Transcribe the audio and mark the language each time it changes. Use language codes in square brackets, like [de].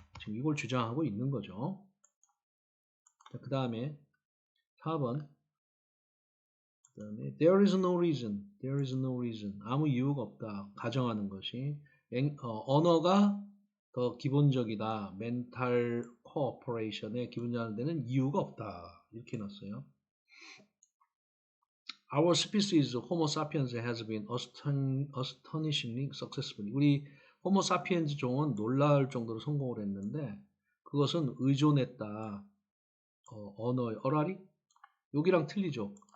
[ko] 지금 이걸 주장하고 있는 거죠. 그 다음에 4번. 그 다음에 [en] there is no reason. [ko] 아무 이유가 없다. 가정하는 것이 언어가 더 기본적이다. 멘탈 코어퍼레이션의 기본적인 데는 이유가 없다. 이렇게 놨어요. [en] Our species, Homo sapiens, has been astonishingly successful. [ko] 우리 호모 사피엔스 종은 놀라울 정도로 성공을 했는데 그것은 의존했다. 언어의 어라리? 여기랑 틀리죠.